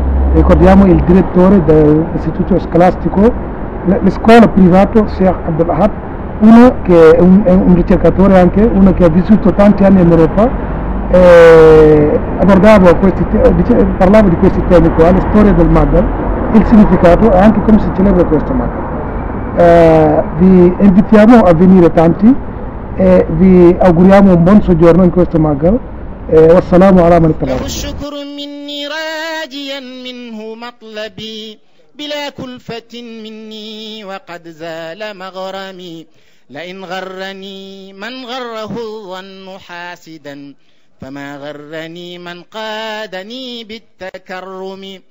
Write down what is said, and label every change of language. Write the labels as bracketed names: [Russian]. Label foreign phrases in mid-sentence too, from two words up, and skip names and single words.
[Italian] Ricordiamo il direttore dell'istituto scolastico, la scuola privata Sheikh Abdul Ahad, uno che è un ricercatore anche, uno che ha vissuto tanti anni in Europa, parlava di questi temi qua, la storia del Magal, il significato e anche come si celebra questo Magal. Vi invitiamo a venire tanti e vi auguriamo un buon soggiorno in questo Magal. [Arabic] والسلام على من اتبعه. الشكر مني راجيا منه مطلبي بلا كلفة مني وقد زال مغرمي لئن غرني من غره الظن حاسدا فما غرني من قادني بالتكرم